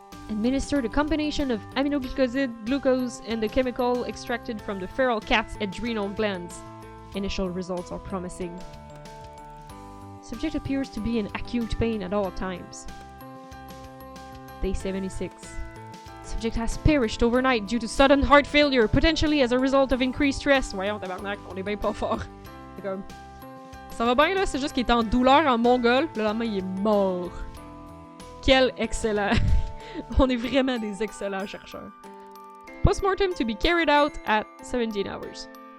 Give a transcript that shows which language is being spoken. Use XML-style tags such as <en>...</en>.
<en>Administered a combination of aminoglycoside, glucose, and the chemical extracted from the feral cat's adrenal glands. Initial results are promising. Subject appears to be in acute pain at all times. Day 76. Subject has perished overnight due to sudden heart failure, potentially as a result of increased stress.</en> <fr>Voyons, tabarnak, on est bien pas fort. C'est comme... Ça va bien là, c'est juste qu'il est en douleur en mongol, le lendemain il est mort. Quel excellent! On est vraiment des excellents chercheurs.</fr> <en>Postmortem to be carried out at 17 hours.</en>